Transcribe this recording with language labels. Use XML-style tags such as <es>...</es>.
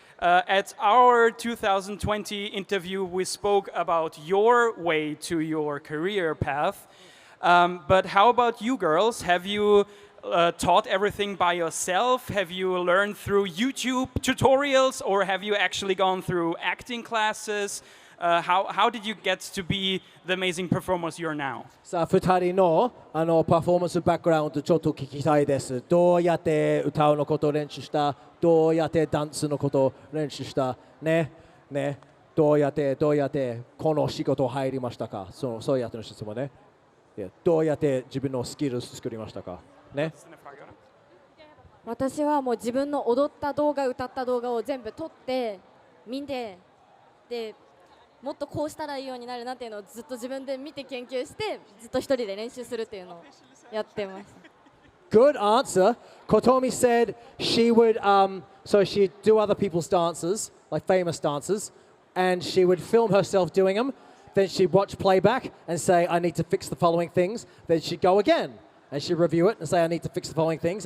<en>At our 2020 interview, we spoke about your way to your career path. But how about you girls? Have you taught everything by yourself? Have you learned through YouTube tutorials, or have you actually gone through acting classes? How did you get to be the amazing performers you're now?</en> <ja>さあ、2人のパフォーマンスバックグラウンドちょっと聞きたいです。どうやって歌うのことを練習した？どうやってダンスのことを練習した？ね。どうやってこの仕事入りましたか？そうやっての質問ね。どうやって自分のスキル作りましたか？ね。私はもう自分の踊った動画歌った動画を全部撮って見てでもっとこうしたらいいようになるなっていうのをずっと自分で見て研究してずっと一人で練習するっていうのをやってます。</ja> <en>Good answer. Kotomi said she would so she'd do other people's dances, like famous dances, and she would film herself doing them. Then she'd watch playback and say, I need to fix the following things. Then she'd go again and she'd review it and say, I need to fix the following things.</en>